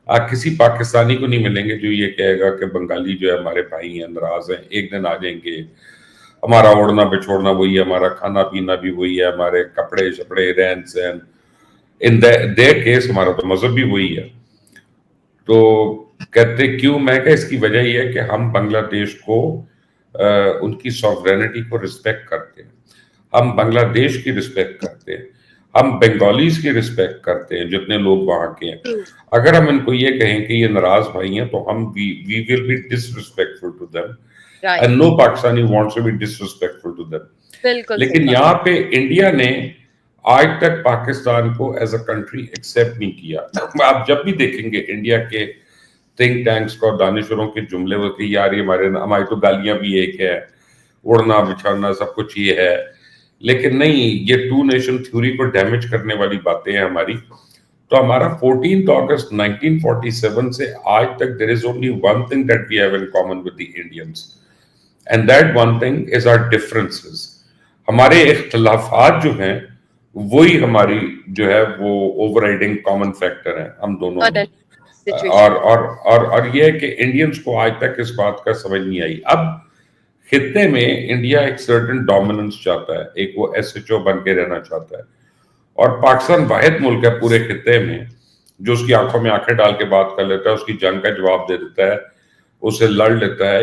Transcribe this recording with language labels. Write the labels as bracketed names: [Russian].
[Urdu] کسی پاکستانی کو نہیں ملیں گے جو یہ کہے گا کہ بنگالی جو ہے ہمارے بھائی ہیں، ناراض ہیں، ایک دن آ جائیں گے ہمارا اوڑھنا بچھوڑنا وہی ہے، ہمارا کھانا پینا بھی وہی ہے، ہمارے کپڑے شپڑے رہن سہن، ان their کیس ہمارا تو مذہب بھی وہی ہے. تو کہتے کیوں؟ میں کہ اس کی وجہ یہ ہے کہ ہم بنگلہ دیش کو ان کی سوورینٹی کو رسپیکٹ کرتے ہیں، ہم بنگلہ دیش کی رسپیکٹ کرتے ہیں، ہم بنگالیز کی رسپیکٹ کرتے ہیں جتنے لوگ وہاں کے ہیں. اگر ہم ان کو یہ کہیں کہ یہ ناراض بھائی ہیں تو ہم [English] we will be disrespectful to them and no Pakistani wants to be disrespectful to them. [Urdu] بالکل صحیح لیکن بات. یہاں پہ انڈیا نے آج تک پاکستان کو ایز اے کنٹری ایکسیپٹ نہیں کیا. آپ جب بھی دیکھیں گے انڈیا کے تھنک ٹینکس کو، دانشوروں کے جملے وہ کہ یار یہ ہماری تو گالیاں بھی ایک ہے، اڑنا بچھانا سب کچھ یہ ہے، لیکن نہیں، یہ ٹو نیشن تھیوری کو ڈیمیج کرنے والی باتیں ہیں ہماری. تو ہمارا 14 اگست 1947 سے آج تک [English] there is only one thing that we have in common with the Indians and that one thing is our differences. [Urdu] ہمارے اختلافات جو ہیں وہی ہماری جو ہے وہ اوور رائڈنگ کامن فیکٹر ہیں ہم دونوں میں. اور یہ ہے کہ انڈینز کو آج تک اس بات کا سمجھ نہیں آئی. اب خطے میں انڈیا ایک سرٹن ڈومیننس چاہتا ہے، ایک وہ ایس ایچ او بن کے رہنا چاہتا ہے، اور پاکستان واحد ملک ہے پورے خطے میں جو اس کی آنکھوں میں آنکھیں ڈال کے بات کر لیتا ہے، اس کی جنگ کا جواب دے دیتا ہے، اسے لڑ لیتا ہے.